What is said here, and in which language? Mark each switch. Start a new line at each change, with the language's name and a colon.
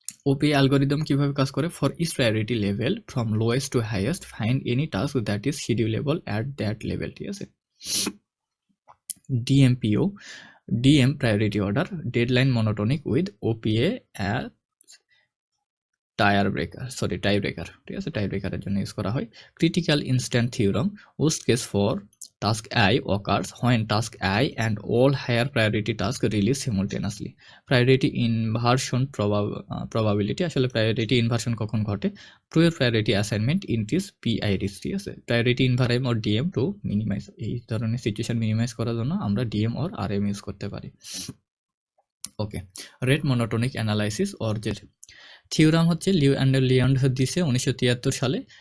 Bangla: OPA algorithm কিভাবে কাজ করে,
English: for each priority level from lowest to highest find any task that is schedulable at that level,
Bangla: ঠিক আছে।
English: DMPO DM priority order deadline monotonic with OPA tie breaker,
Bangla: ঠিক আছে। টাই ব্রেকারের জন্য use করা হয়।
English: Critical instant theorem worst case for task I occurs when task I and all higher priority tasks release simultaneously. Priority inversion probability,
Bangla: আসলে priority inversion কখন ঘটে,
English: prior priority assignment increase PI risk,
Bangla: ঠিক আছে।
English: priority inversion or DM to minimize,
Bangla: এই ধরনের situation minimise করার জন্য আমরা DM অর RM ইউজ করতে পারি। ওকে, রেট মনোটোনিক অ্যানালাইসিস অর যে থিওরাম হচ্ছে লিউ অ্যান্ড লিয়ন্ড দিছে 1973 সালে।